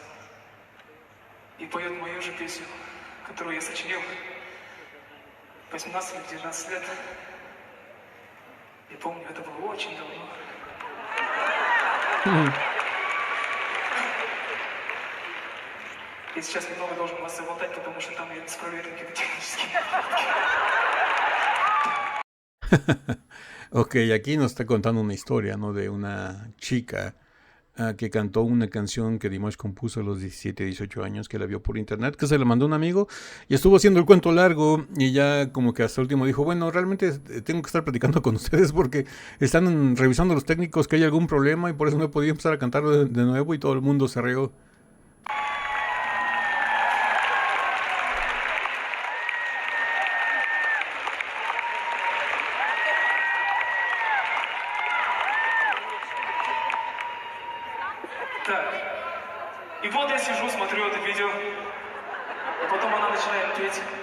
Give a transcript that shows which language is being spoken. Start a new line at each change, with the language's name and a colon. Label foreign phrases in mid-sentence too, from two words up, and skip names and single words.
Russian: И поет мою же песню, которую я сочинил 18 или 19 лет. Я помню, это было очень давно. И сейчас немного должен вас заболтать, потому что там я исправляю какие-то технические.
Spanish: Ok, aquí nos está contando una historia, ¿no? De una chica que cantó una canción que Dimash compuso a los 17, 18 años, que la vio por internet, que se la mandó un amigo y estuvo haciendo el cuento largo y ya como que hasta el último dijo, bueno, realmente tengo que estar platicando con ustedes porque están revisando los técnicos que hay algún problema y por eso no he podido empezar a cantar de nuevo y todo el mundo se rió.
Russian: Так, и вот я сижу, смотрю это видео, а потом она начинает петь.